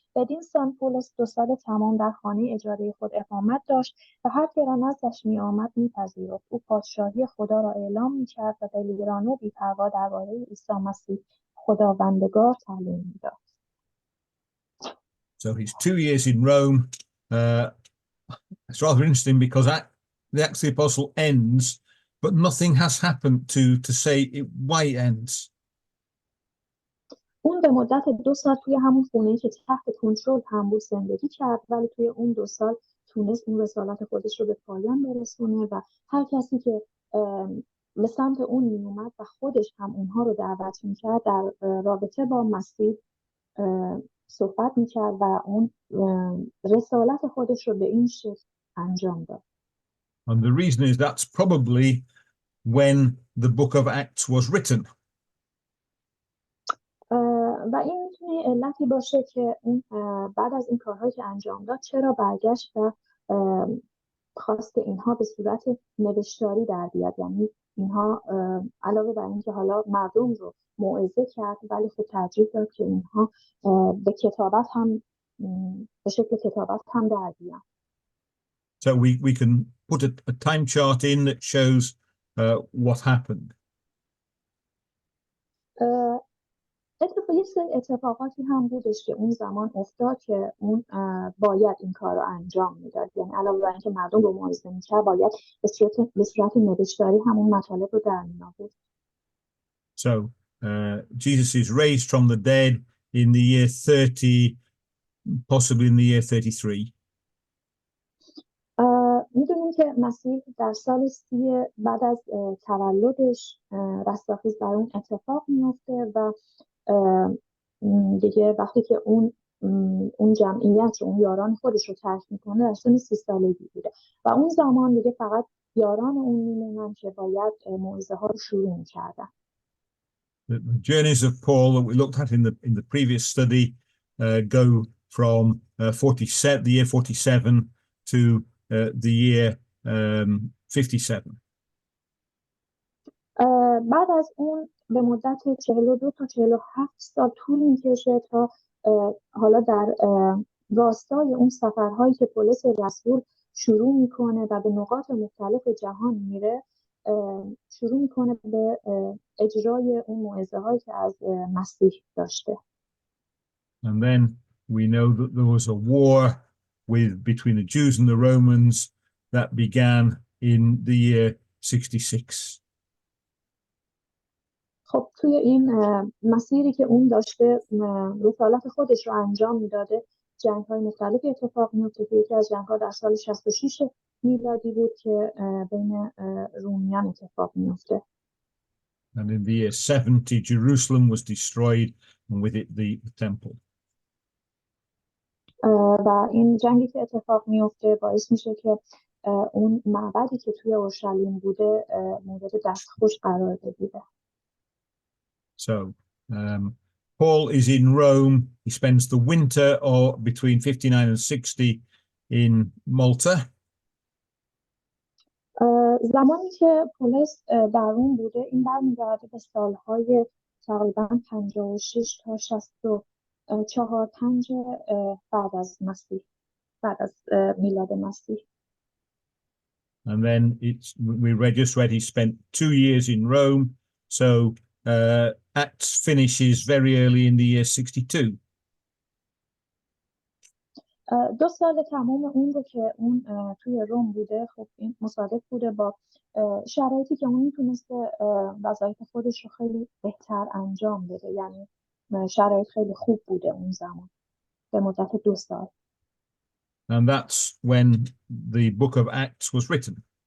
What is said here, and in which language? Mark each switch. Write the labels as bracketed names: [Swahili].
[Persian] بدین سان پولس 2 سال تمام در خانه اجاره خود اقامت داشت و هر که را نزدش می آمد میپذیرفت. او پادشاهی خدا را اعلام میکرد و دلیرانه و بی‌پروا درباره عیسی مسیح خداوندگار تعلیم میداد. [English] So he's 2 years in Rome. It's rather interesting because the Acts of the Apostle ends, but nothing has happened to say why it ends. [Persian] اون به مدت 2 سال توی همون خونه‌ای که تحت کنترل هم بود زندگی کرد ولی توی اون 2 سال تونست اون رسالت خودش رو به پایان برسونه و هر کسی که به سمت اون می اومد و خودش هم اونها رو دعوت میکرد در رابطه با مسیح صحبت میکرد و اون رسالت خودش رو به این شکل انجام داد. [English] And the reason is that's probably when the book of Acts was written. [Persian] و این میتونه علتی باشه که اون بعد از این کارهایی که انجام داد چرا برگشت و خواست اینها به صورت نوشتاری در بیاد. یعنی اینها علاوه بر اینکه حالا مردم رو موعظه کرد ولی خب ترجیح داد که اینها به کتابت هم به شکل کتابت هم در بیان. [English] So we can put a time chart in that shows what happened. [Persian] یه سری اتفاقاتی هم بودش که اون زمان افتاد که اون باید این کار رو انجام میداد. یعنی علاوه بر اینکه مردم رو موعظه میکرد باید به صورت نوشتاری همون مطالب رو در می آورد. [English] So Jesus is raised from the dead in the year 30, possibly in the year 33. [Persian] میدونیم که مسیح در سال 30 بعد از تولدش رستاخیز بر اون اتفاق میفته و دیگه وقتی که اون جمعیت رو اون یاران خودش رو ترک میکنه در سن 30 سالگی بوده و اون زمان دیگه فقط یاران اون میمونن که باید موعظه ها رو شروع میکردن. [English] The journeys of Paul that we looked at in the previous study go from the year 47 to the year 57. [Persian] بعد از اون به مدت 42 تا 47 سال طول میکشه تا حالا در راستای اون سفرهایی که پولس رسول شروع میکنه و به نقاط مختلف جهان میره شروع میکنه به اجرای اون موعظه هایی که از مسیح داشته. [English] And then we know that there was a war between the Jews and the Romans that began in the year 66. [Persian] خب توی این مسیری که اون داشته رسالت خودش رو انجام میداده جنگ‌های مختلفی اتفاق میفته که یکی از جنگ‌ها در سال 66 میلادی بود که بین رومیان اتفاق میفته. [English] And in the year 70 Jerusalem was destroyed and with it the temple. [Persian] و این جنگی که اتفاق میفته باعث میشه که اون معبدی که توی اورشلیم بوده مورد دستخوش قرار بگیره. [English] So Paul is in Rome. He spends the winter or between 59 and 60 in Malta. [Persian] زمانی که پولس در روم بوده این برمیگرده به سالهای تقریبا 56 تا 64 بعد از مسیح، بعد از میلاد مسیح. [English] And then we read he spent 2 years in Rome. So Acts finishes very early in the year 62. [Persian] 2 سال تمام اون رو که اون توی روم بوده خب این مصادف بوده با شرایطی که اون میتونسته وظایف خودش رو خیلی بهتر انجام بده. یعنی شرایط خیلی خوب بوده اون زمان به مدت 2 سال. [English] And that's when the book of Acts was written.